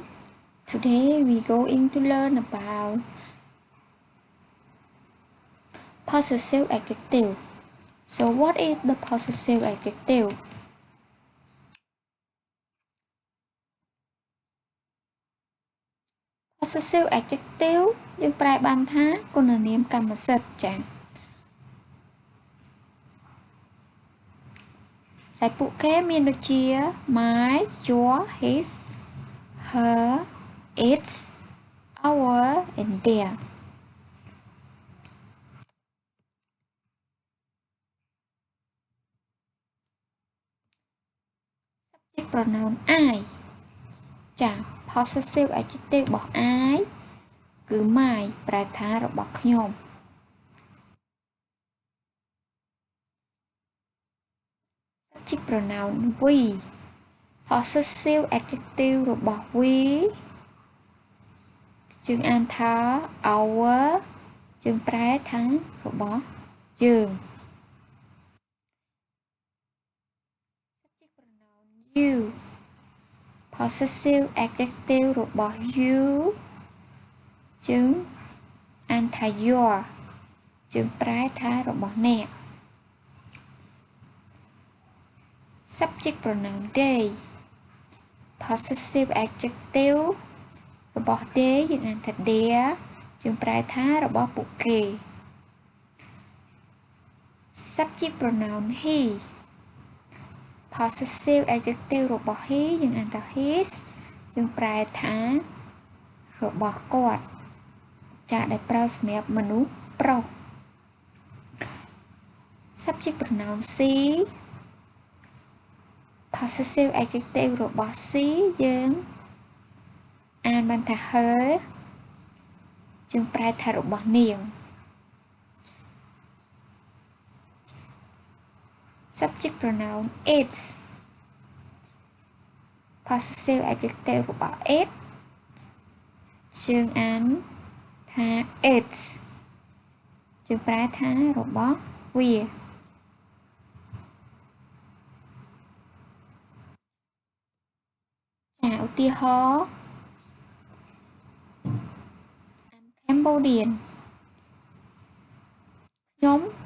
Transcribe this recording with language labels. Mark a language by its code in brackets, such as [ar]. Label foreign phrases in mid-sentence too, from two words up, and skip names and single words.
[en] Today we going to learn about possessive adjective. So what is the possessive adjective? Possessive adjective [km] យើងប្រែបានថាគុណនាមកម្មសិទ្ធិចា៎តែពួកគេមានដូចជា [en] my, your, his, her, its, our and their. Subject pronoun I [km] ចា៎ [en] possessive adjective [km] របស់ I គឺ my ប្រែថារបស់ខ្ញុំ [en] Subject pronoun we possessive adjective [km] របស់ we យើងអានថា our យើងប្រែថារបស់យើង [en] Subject pronoun you possessive adjective [km] របស់ you យើងអានថា your យើងប្រែថារបស់អ្នក [en] Subject pronoun they possessive adjective [km] របស់ they យើងអានថា their យើងប្រែថារបស់ពួកគេ [en] Subject pronoun he possessive adjective [km] របស់ he យើងអានថា his យើងប្រែថារបស់គាត់ចាដែលប្រើសម្រាប់មនុស្សប្រុស [en] Subject pronoun she possessive adjective [km] របស់ she យើងអានបានថា her យើងប្រែថារបស់នាង [en] Subject pronoun its possessive adjective [km] របស់ it យើងអានថា its យើងប្រែថារបស់វា ចាឧទាហរណ៍ Cambodian ខ្ញុំ